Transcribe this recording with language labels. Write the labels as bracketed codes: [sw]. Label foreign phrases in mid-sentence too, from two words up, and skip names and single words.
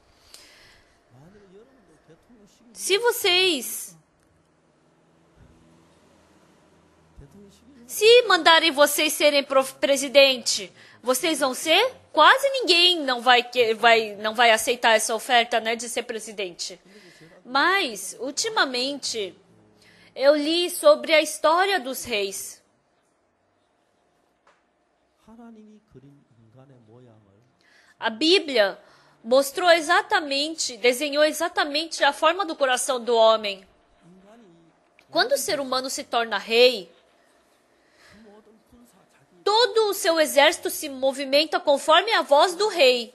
[pt] Se mandarem vocês serem presidente, vocês vão ser? Quase ninguém não vai aceitar essa oferta, né, de ser presidente. Mas, ultimamente, eu li sobre a história dos reis. [ko] 하나님이 그린 인간의 모양을 [pt] A Bíblia mostrou exatamente, desenhou exatamente a forma do coração do homem. Quando o ser humano se torna rei, todo o seu exército se movimenta conforme a voz do rei.